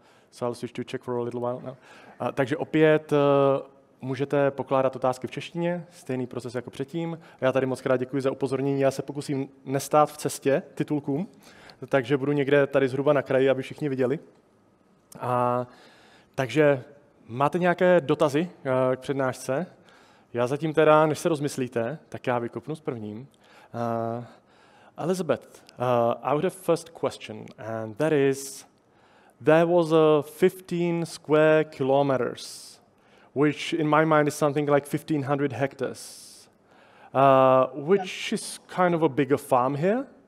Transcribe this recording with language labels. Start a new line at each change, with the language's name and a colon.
English: So I'll switch to Czech for a little while now.
Czech: Takže opět můžete pokládat otázky v češtině, stejný proces jako předtím. Já tady moc krát děkuji za upozornění. Já se pokusím nestát v cestě titulkům, takže budu někde tady zhruba na kraji, aby všichni viděli. Takže máte nějaké dotazy k přednášce? Já zatím teda, než se rozmyslíte, tak já vykopnu s prvním.
English: Elizabeth, I would have first question, and that is, there was a 15 square kilometers, which in my mind is something like 1,500 hectares, which is kind of a bigger farm here.